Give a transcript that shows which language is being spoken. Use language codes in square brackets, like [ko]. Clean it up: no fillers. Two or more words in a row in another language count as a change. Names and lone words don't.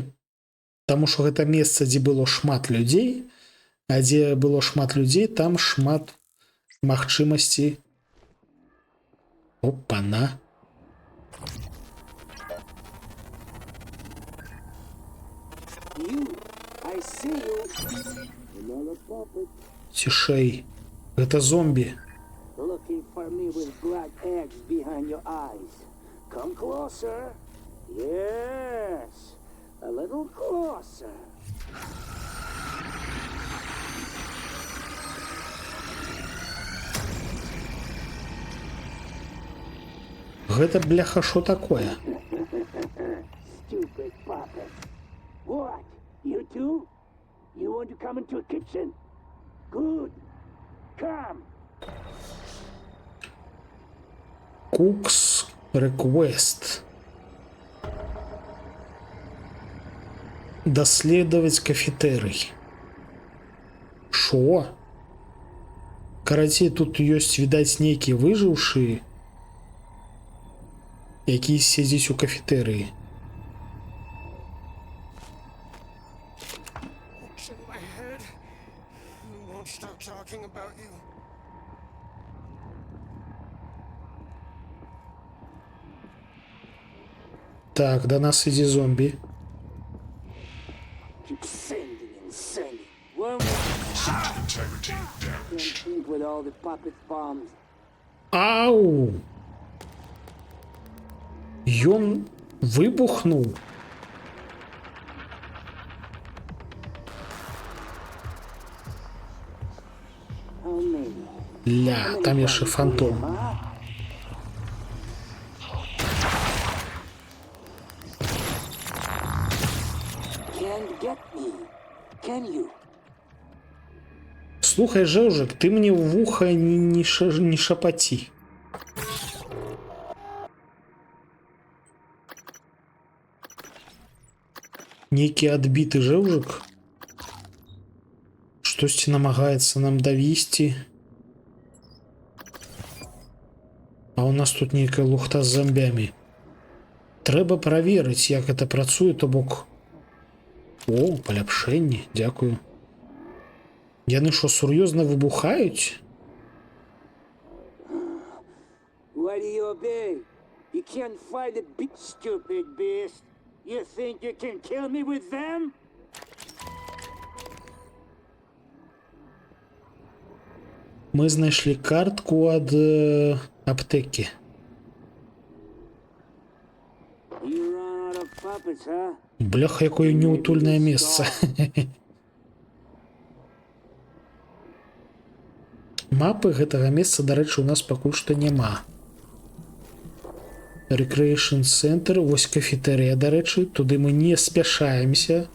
[be] Таму што гэта месца, дзе было шмат людзей, а дзе было шмат людзей, там шмат магчымасці. Опа-на. Цішэй. Гэта зомбі. [en] Looking for me with black eggs behind your eyes. Come closer. Yes. A little closer. [be] Гэта, бляха, шо такое? [en] Stupid puppet. What? You too? You want to come into a kitchen? Good. Come. Cook's Request. [be] Даследаваць кафетэрый. Шо? Карацей, тут ёсць, відаць, нейкія выжыўшыя, які сядзіць у кафетэрыі. Так, до нас ідзе зомбі. [en] Keep sending and sending. One more. Integrity Can't damaged. think with all the puppet bombs. Ау! [be] Ён выбухнуў. [en] How many? [be] Ля, там яшчэ фантом. [en] Huh? Can't get me. Can you? [be] Слухай, Жэўжык, ты мне ў вуха не шапаці. Нейкі адбіты Жэўжык штосьці намагаецца нам давесці. А у нас тут нейкая лухта з зомбямі. Трэба праверыць, як гэта працуе, то бок. О, паляпшэнне, дзякую. Яны што, сур'ёзна выбухаюць? [en] Why do you obey? You can't fight a bit, stupid beast. You think you can kill me with them? [be] Мы знайшлі картку ад аптэкі. [en] You run out of puppets, huh? [be] Бляха, якое неутульнае месца. Мапы гэтага месца, дарэчы, у нас пакуль што няма. [en] Recreation Center, [be] вось кафетэрыя, дарэчы, туды мы не спяшаемся.